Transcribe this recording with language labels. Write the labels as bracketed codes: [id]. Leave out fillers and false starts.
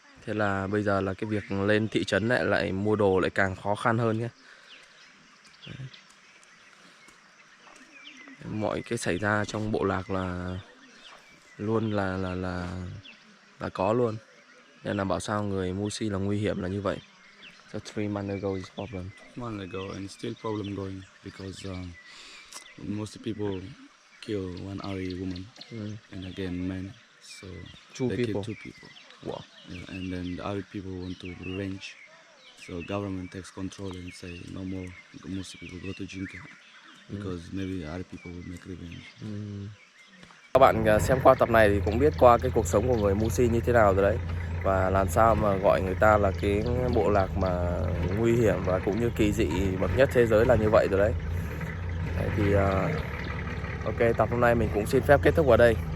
[vi] Thế là bây giờ là cái việc lên thị trấn lại mua đồ lại càng khó khăn hơn nhé. Mọi cái xảy ra trong bộ lạc là luôn là có luôn. Nên là bảo sao người Musi là nguy hiểm là như vậy. [en] So 3 months ago is problem. 1 month ago, and still problem going because most people kill one Ari woman and again men. So Two they people. kill 2 people. Wow. Yeah, and then the Ari people want to revenge. So government takes control and say no more Musi people go to Jinka because maybe Ari people will make revenge. [vi] Các bạn xem qua tập này thì cũng biết qua cái cuộc sống của người Musi như thế nào rồi đấy. Và làm sao mà gọi người ta là cái bộ lạc mà nguy hiểm và cũng như kỳ dị bậc nhất thế giới là như vậy rồi đấy. Đấy thì ok, tập hôm nay mình cũng xin phép kết thúc ở đây.